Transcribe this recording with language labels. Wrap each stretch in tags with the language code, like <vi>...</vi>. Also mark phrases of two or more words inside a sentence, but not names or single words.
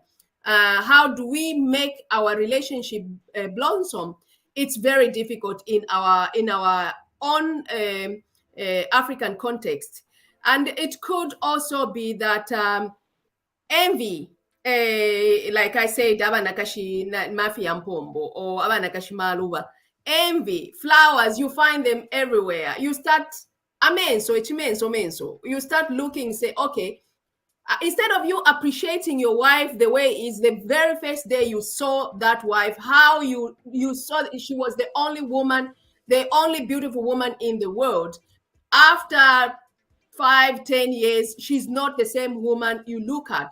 <en>How do we make our relationship blossom? It's very difficult in our own African context. And it could also be that envy, like I said,</en> <bem>abanakashi mafia mpombo or abanakashi maluba.</bem> <en>Envy, flowers, you find them everywhere. You start</en> <bem>amenso, menso.</bem> <en>You start looking, say, okay, instead of you appreciating your wife the way is the very first day you saw that wife, how you saw that she was the only woman, the only beautiful woman in the world. After 5-10 years, she's not the same woman you look at.</en>